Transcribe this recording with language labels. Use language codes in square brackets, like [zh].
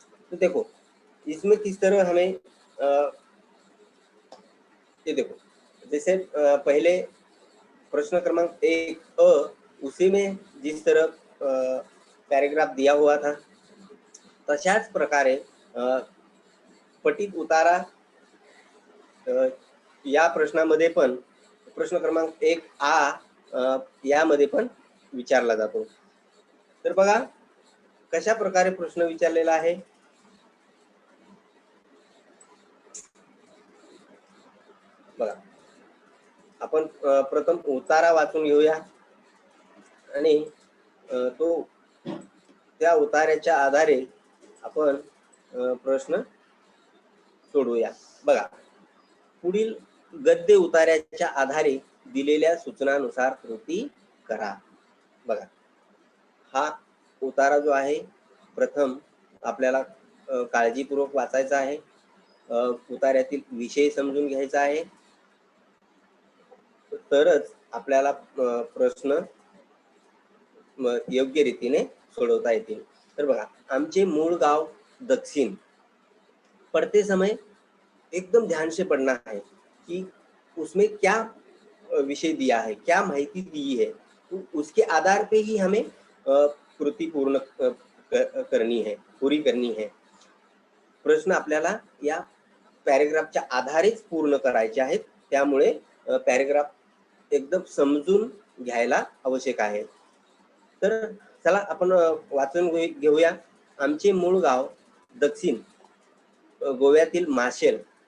[hi] तो देखो इसमें किस तरह हमें ये देखो जैसे पहले प्रश्न क्रमांक 1 अ, उसी में जिस तरह पैराग्राफ दिया हुआ था, [mr] तशाच प्रकारे पटीत उतारा या प्रश्नामध्ये पण प्रश्न क्रमांक 1 आ यामध्ये पण विचारला जातो। तर बघा कशा प्रकारे प्रश्न विचारलेला आहे। बघा आपण प्रथम उतारा वाचून घेऊया आणि तो त्या उतार्याच्या आधारे आपण प्रश्न सोडवूया. बघा, पुढील गद्य उतार्याच्या आधारे दिलेल्या सूचनानुसार कृती करा. बघा, हा उतारा जो आहे प्रथम आपल्याला काळजीपूर्वक वाचायचा आहे. उतार्यातील विषय समजून घ्यायचा आहे, तरच आपल्याला प्रश्न योग्य रीतीने सोडवता येतील. तर बघा, आमचे मूळ गाव दक्षिण. [hi] पढ़ते समय एकदम ध्यान से पढ़ना है कि उसमें क्या विषय दिया है, क्या माहिती दी है, तो उसके आधार पे ही हमें कृती पूर्ण करनी है, पूरी करनी है. [mr] प्रश्न आपल्याला या पॅरेग्राफच्या आधारेच पूर्ण करायचे आहेत. त्यामुळे पॅरेग्राफ एकदम समजून घ्यायला आवश्यक आहे. तर चला आपण वाचून घेऊया. आमचे मूळ गाव दक्षिण, गोव्यातील माशेल.